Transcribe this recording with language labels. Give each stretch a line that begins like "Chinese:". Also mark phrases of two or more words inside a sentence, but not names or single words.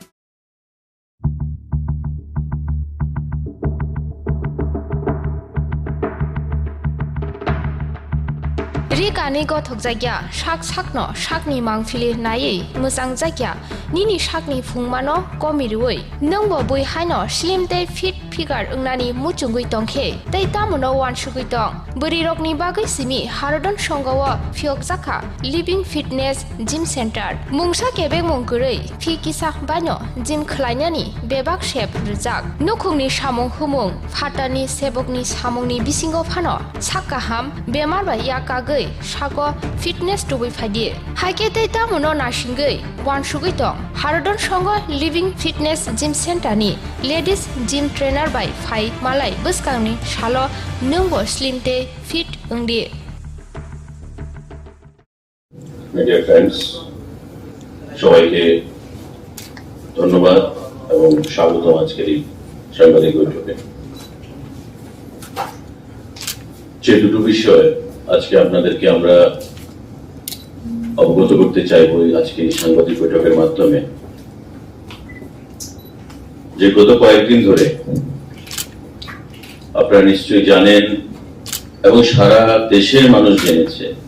Kok Borok: Rikani gothok jagya shak sakno shakni mangfili nai musang jagya nini shakni phungmano komirui nongbo boi haino slim te
English: fit figure
Kok Borok: ungnani muchungui tongkhe tei tamono wan sugui tong buri rokni bagai simi harodon songawa phiok jakha
English: living fitness gym center
Kok Borok: mungsa kebek mungkurei phi kisa bano gym khlainani bebak shep rujak nukhungni samung humung phatani sebokni samungni bisingo phano sakkaham bemar ba yakagai Shago fitness to be fadi. Haike ta mono nashingai wan sugui tong harodon songo
English: living fitness gym center
Kok Borok: ni
English: ladies gym trainer by
Kok Borok: Phai Malai buskangni shalo nungbo slim te fit ungdi.
English: My dear friends,
Bangla: সবাইকে ধন্যবাদ এবং স্বাগত আজকের এই সাংবাদিক বৈঠকে। যে দুটো বিষয় আজকে আপনাদেরকে আমরা অবগত করতে চাইব আজকে এই সাংবাদিক বৈঠকের মাধ্যমে, যে গত কয়েকদিন ধরে আপনারা নিশ্চয়ই জানেন এবং সারা দেশের মানুষ জেনেছে